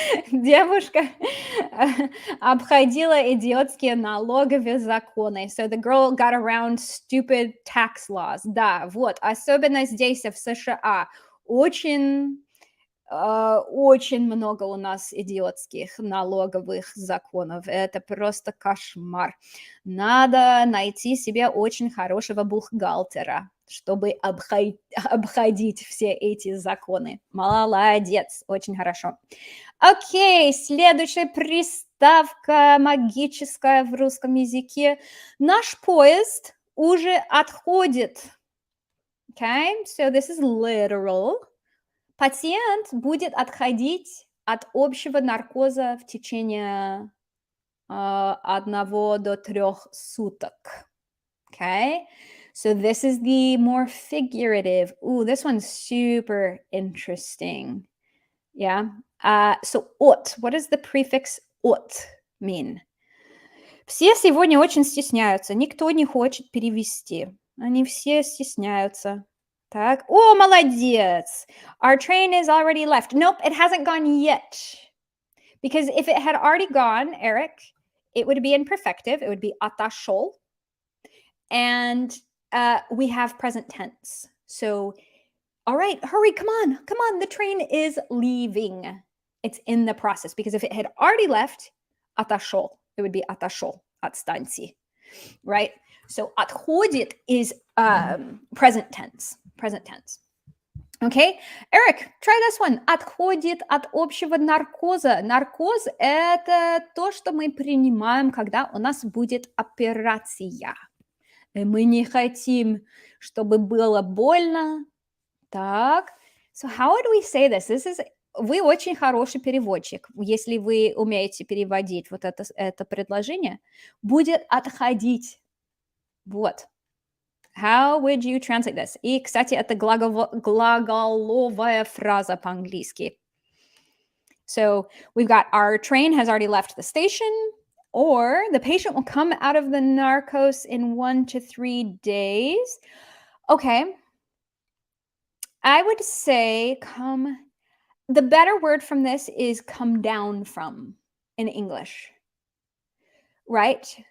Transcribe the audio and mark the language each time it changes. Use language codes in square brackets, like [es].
[ru] Девушка обходила идиотские налоговые законы. [en] So the girl got around stupid tax laws. [ru] Да, вот. Особенно здесь, в США. Очень много у нас идиотских налоговых законов. Это просто кошмар. Надо найти себе очень хорошего бухгалтера, чтобы обходить все эти законы. Молодец, очень хорошо. Окей, следующая приставка магическая в русском языке. Наш поезд уже отходит. [en] Okay, so this is literal. [ru] Пациент будет отходить от общего наркоза в течение 1 до 3 суток. [en] Okay, so this is the more figurative. Ooh, this one's super interesting. Yeah. So от. What does the prefix от mean? [ru] Все сегодня очень стесняются. Никто не хочет перевести. Они все стесняются. Так. О, молодец. [en] Our train is already left. Nope, it hasn't gone yet. Because if it had already gone, Eric, it would be in perfective. It would be отошел. And we have present tense. So, all right, hurry, come on. The train is leaving. It's in the process. Because if it had already left, отошел. It would be [ru] отошел от станции. [en] Right? So, отходит is present tense. Present tense. Okay, Eric, try this one. [ru] Отходит от общего наркоза. Наркоз – это то, что мы принимаем, когда у нас будет операция. И мы не хотим, чтобы было больно. [en] Так. So how do we say this? [ru] Вы очень хороший переводчик. Если вы умеете переводить вот это предложение, будет отходить. Вот. [en] How would you translate this? [ru] И, кстати, это глаголовая фраза по-английски. [en] So we've got our train has already left the station, or the patient will come out of the narcos in 1 to 3 days. Okay. I would say the better word from this is come down from in English. Right?